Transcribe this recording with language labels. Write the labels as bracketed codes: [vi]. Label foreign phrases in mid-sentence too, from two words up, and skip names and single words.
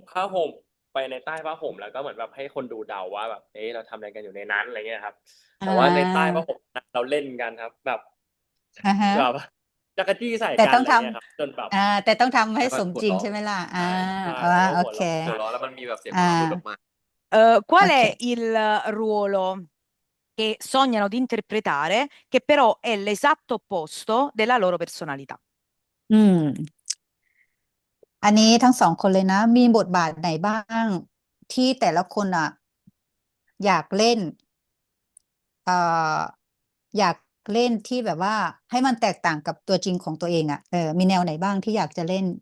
[th] ห่มผ้าห่มไปในใต้ผ้าห่มแล้วก็เหมือนแบบให้คนดูเดาว่าแบบเอ๊ะเราทำอะไรกันอยู่ในนั้นอะไรเงี้ยครับ อ่ แต่ว่าในใต้ผ้า า ห่มเราเล่นกันครับแบบ อ่าฮะ แบบจักรจี้ใส่ แต่ต้องท กันอะไรเงี้ยครับจนแบบ ำแต่ต้องทำให้ แล้วก็ สมจริง หัวเราะ ใช่ไหมล่ะ ใช่ใช่ อ่า แล้วก็ โอเค หัวเราะ หัวเราะแล้วมันมีแบบเสียง อ่ หัวเราะหลุดออก า มา โอ [it] Qual [th] เค [it] è il ruolo che sognano di interpretare, che però è l'esatto opposto della loro personalità? [th] อืมอันนี้ทั้งสองคนเลยนะ มีบทบาทไหนบ้างที่แต่ละคนอ่ะอยากเล่นเอ่ออยากเล่นที่แบบว่าให้มันแตกต่างกับตัวจริงของตัวเองอ่ะมีแนวไหนบ้างที่อยากจะเล่น